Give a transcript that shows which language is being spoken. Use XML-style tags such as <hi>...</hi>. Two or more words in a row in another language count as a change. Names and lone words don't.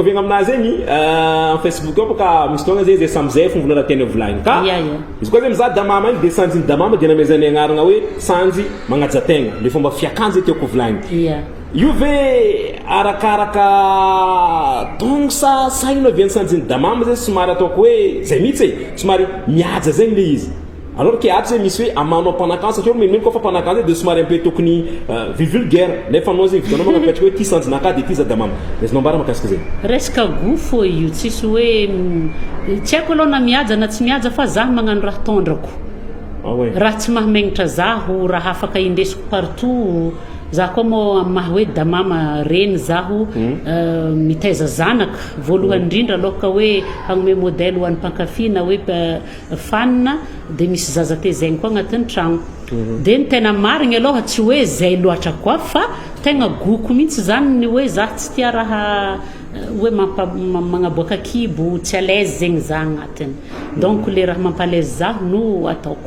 <mg>avegna aminazy zegny Facebook ao bôka misy fotoagna zegny zay samizay fomba raha tiany volagny ka izy koa zegny mizaha damama igny de sanjiny damama de namezany agnarana hoe sanjy magnaja tegna le fomba fiakanjo tiako volagny io ve arakaraka tongno sa ino aviany sanjiny damama zay somary ataoko hoe zay mihitsy somary mihaja zegny le izy</mg> <fr>alors que</fr> <mg>ato zay misy hoe amanao mpanakanjo satria même koa fa mpanakanjo de somary</mg> <fr>un peu</fr> <mg>tokony vulgaire nefa anao zegny vitanao magnapetraka hoe ty sanjinaka de ty za damama lezinao mbara makasika zegny resaka go fô io tsisy hoe tsy haiko aloha na mihaja na tsy mihaja fa zaho magnano raha tondrako raha tsy mahamenatra zaho raha afaka indesiko partout za koa mo maha hoe damama reny zaho mitaiza zanaka voalohany indrindra aloka hoe hagnome modèle ho an'ny mpankafina hoe fanina de misy zaza tezaigny koa agnatin'ny tragno de ny tena marigny aloha tsy hoe zay loatra koa fa tegna goko mihitsy zany ny hoe za tsy tia raha hoe magnaboaka kibo tsy</mg> <fr>à l'aise</fr> <mg>zegny za agnatiny donc le raha mampalaise zaho no ataoko</mg>